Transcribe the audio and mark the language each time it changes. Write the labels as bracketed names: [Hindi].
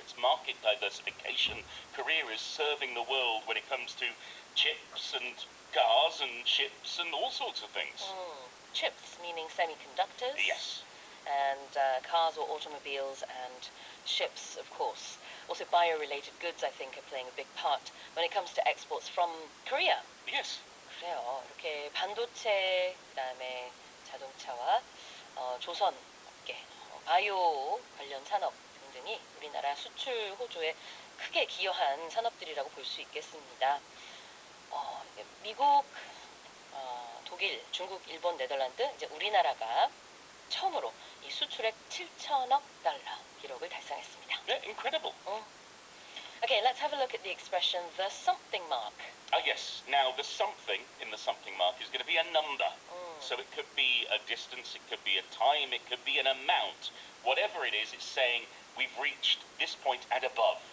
[English] It's market diversification. Korea is serving the world when it comes to chips and cars and ships and all sorts of things. Chips, meaning semiconductors. Yes. And cars or automobiles, and ships, of course. Also, bio-related goods, I think, are playing a big part when it comes to exports from Korea. Yes. [Korean] 그래요. 이렇게 반도체, 그다음에 자동차와 조선업계, 바이오 관련 산업 등등이 우리나라 수출 호조에 크게 기여한 산업들이라고 볼 수 있겠습니다. 미국, 독일, 중국, 일본, 네덜란드, 이제 우리나라가 처음으로 이 수출액 7천억 달러 기록을 달성했습니다. [English] Yeah, incredible. Okay, let's have a look at the expression the something mark. Yes. Now, the something in the something mark is going to be a number. So it could be a distance, it could be a time, it could be an amount. Whatever it is, it's saying we've reached this point and above.